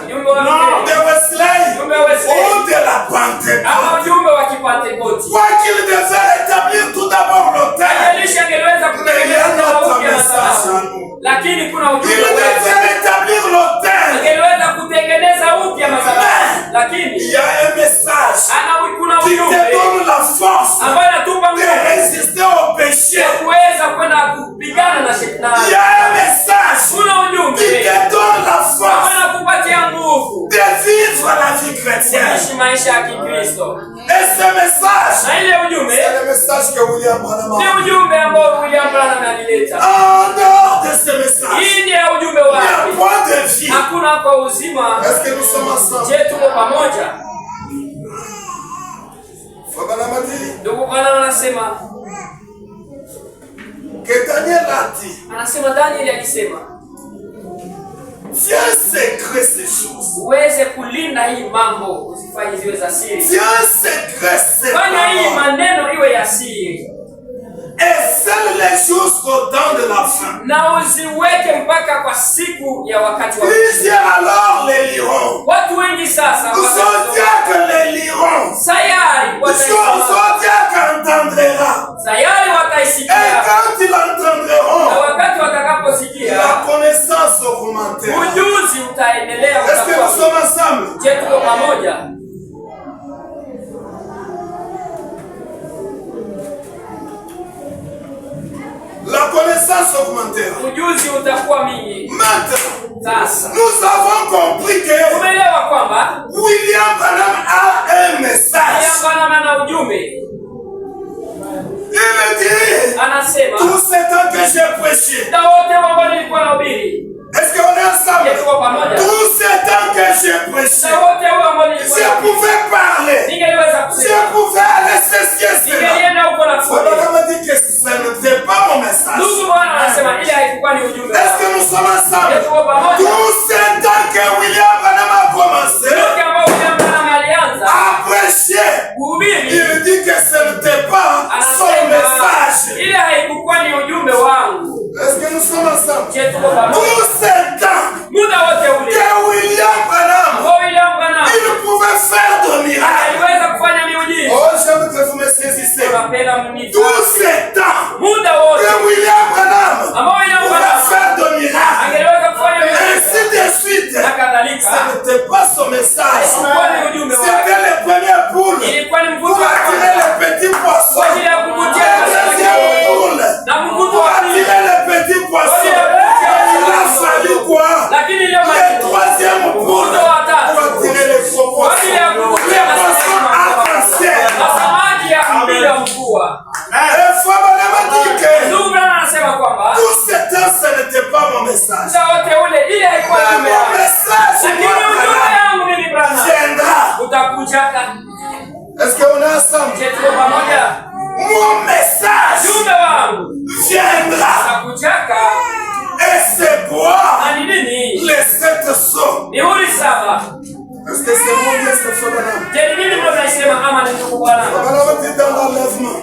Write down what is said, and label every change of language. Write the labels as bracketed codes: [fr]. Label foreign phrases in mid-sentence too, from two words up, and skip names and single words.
[fr] de Luther, Wesley [sw] ujumbe wa Wesley [fr] ou de la [sw] ama [fr] Pentecôte. [sw] ujumbe ripoti. [fr] Quoi qu'il devait rétablir tout d'abord l'autel. [sw] Haijalishi angeweza kutengeneza upya madhabahu, lakini kuna [fr] Il [sw] ujumbe [fr] devait rétablir l'autel. [sw] angeweza kutengeneza upya madhabahu, lakini [fr] Il y a un message [sw] kuna [fr] qui te [sw] ujumbe [fr] donne la force [sw] ambayo inatupa [fr] de [sw] nguvu [fr] résister au péché. [sw] ya kuweza kwenda kupigana na shetani. [fr] Il y a un message [sw] Kuna ujumbe [fr] qui te donne la force [sw] ambayo inakupatia nguvu [fr] de vivre la vie chrétienne. [sw] kuishi maisha ya Kikristo. [fr] Et ce message, [sw] Na ile ujumbe [fr] c'est le message que William Branham [sw] ni [fr] a. [sw] ujumbe ambao William Branham alileta. [fr] En dehors de ce message, [sw] Hii ndiye ujumbe [fr] il n'y a [sw] wake. [fr] point de vie. [sw] Hakuna kwa uzima. [fr] Est-ce que nous sommes ensemble? [sw] Je, tuko pamoja? [fr] Frère Branham a dit [sw] Ndugu Branham anasema [fr] que Daniel a dit, [sw] Daniel alisema [fr] tiens secret ces choses. [sw] uweze kulinda hii mambo, usifanye ziwe za siri. [fr] Tiens secret ces [sw] Fanya hii [fr] paroles. [sw] maneno iwe ya siri, [fr] Et scelle les jusqu'au temps de la fin. [sw] na uziweke mpaka kwa siku ya wakati wa [fr] Plusieurs alors les liront. [sw] watu wengi sasa [fr] Zodiac les liront. [sw] sayari [fr] Zodiac entendra. [sw] sayari [fr] Et [sw] wataisikia, [fr] quand ils [sw] na [fr] entendront, [sw] wakati watakaposikia [fr] la connaissance augmentera. [sw] ujuzi utaendelea. [fr] Est-ce que nous sommes ensemble? [sw] Je, tuko pamoja? [fr] La connaissance augmentera. [sw] Ujuzi utakuwa mingi. [fr] Maintenant, [sw] Sasa [fr] nous avons compris que [sw] tumeelewa kwamba [fr] William Branham a un message. [sw] Branham ana ujumbe. [fr] Il me dit, [sw] Anasema [fr] tout ce temps que j'ai prêché, [sw] muda wote ambao nilikuwa nahubiri, [fr] est-ce qu'on est ensemble? [sw] Je, tuko pamoja? [fr] Tout ce temps que j'ai prêché, [sw] Muda wote ambao nilikuwa [fr] je [sw] nahubiri, [fr] pouvais parler, [sw] ningeliweza [fr] je [sw] kusema, [fr] pouvais aller chercher cela. [sw] ningelienda huko na [fr] Voilà, [sw] kufundisha. [fr] on m'a dit que ça n'était pas mon message. [sw] Ndugu Bwana anasema ile haikuwa ni ujumbe. [fr] Est-ce que nous sommes ensemble? [sw] Je, tuko pamoja? [fr] Tout ce temps que William Branham a commencé [sw] Yote ambao William Branham alianza [fr] à prêcher, [sw] kuhubiri, [fr] il dit que ce n'était pas son [sw] anasema [fr] message. [sw] ile haikuwa ni ujumbe wangu. [fr] Est-ce que nous sommes ensemble? [sw] Je, tuko pamoja? [fr] Tout ce temps [sw] Muda wote ule [fr] que William Branham, [sw] ambao William Branham [fr] il pouvait faire de miracles. [sw] aliweza kufanya miujiza. [fr] Oh, j'aime que vous me saisissez. [sw] Tunapenda [fr] Tout [sw] mnifahamu. [fr] ce temps [sw] Muda wote [fr] que William Branham [sw] ambao William [fr] pouvait [sw] Branham [fr] faire de miracles, [sw] angeweza kufanya miujiza [fr] ainsi de suite, [sw] na kadhalika, [fr] ce n'était pas son message. [sw] haikuwa ni ujumbe wake. [fr] C'était les premières poules [sw] Ilikuwa ni mvuto [fr] pour [sw] wa [fr] attirer [sw] kwanza [fr] les petits poissons. [sw] kwa ajili ya kuvutia [fr] Les [sw] samaki [fr] deuxièmes poules [sw] na mvuto [fr] pour [sw] wa pili, [fr] attirer les petits poissons. Il a fallu quoi? [sw] lakini ile [fr] Les troisième poules [sw] mvuto wa tatu [fr] pour attirer les gros [sw] kwa ajili ya [fr] poissons. [sw] kuvutia [fr] Les poissons arc-en-ciel. [sw] na samaki ya mpira mvua. [fr] Et Frère Branham a dit que [sw] Ndugu Branham anasema kwamba [fr] tout ce temps, ce n'était pas mon message. [sw] muda wote ule ile haikuwa [fr] Mais [sw] ujumbe [fr] mon [sw] wangu, [fr] message, [sw] lakini [fr] moi, ujumbe Branham, [sw] yangu mimi Branham [fr] viendra. [sw] utakujaka. [fr] Est-ce qu'on est ensemble? [sw] Je, tuko pamoja? [fr] Mon message [sw] Ujumbe wangu [fr] viendra. [sw] utakujaka. [fr] Et c'est quoi? [sw] Na ni nini? [fr] Les 7 sons. [sw] Mihuri 7. [fr] Est-ce que c'est mon Dieu, c'est Frère Branham? [sw] Je, ni nini ndio naisema ama ni ndugu Bwana? [fr] Frère Branham dit dans l'enlèvement.